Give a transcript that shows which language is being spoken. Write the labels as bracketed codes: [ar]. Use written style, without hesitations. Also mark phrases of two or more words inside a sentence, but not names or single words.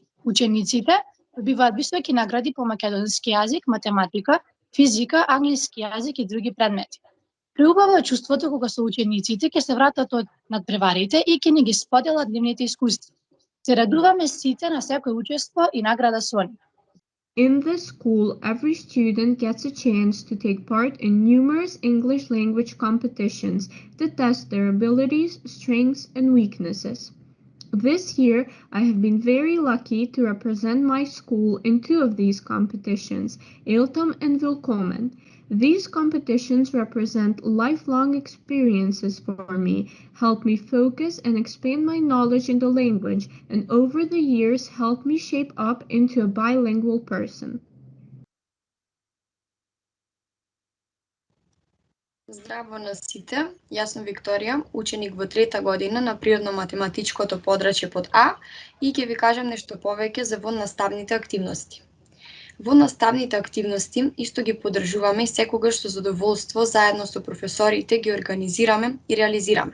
[mk] Учениците добиваат високи награди по македонски јазик, математика, физика, англиски јазик и други предмети. Преубаво е чувството кога со учениците ќе се вратат од надпреварите и ќе ни ги споделат нивните искуства. Се радуваме сите на секој учество и награда со нив. [en] In this school, every student gets a chance to take part in numerous English language competitions to test their abilities, strengths, and weaknesses. This year, I have been very lucky to represent my school in two of these competitions, Eeltam and Willkommen. These competitions represent lifelong experiences for me, help me focus and expand my knowledge in the language, and over the years helped me shape up into a bilingual person. [mk] Здраво на сите, јас сум Викторија, ученик во 3-та година на природно-математичкото подрачје под А и ќе ви кажам нешто повеќе за воннаставните активности. Воннаставните активности исто ги поддржуваме и секогаш со задоволство заедно со професорите ги организираме и реализираме.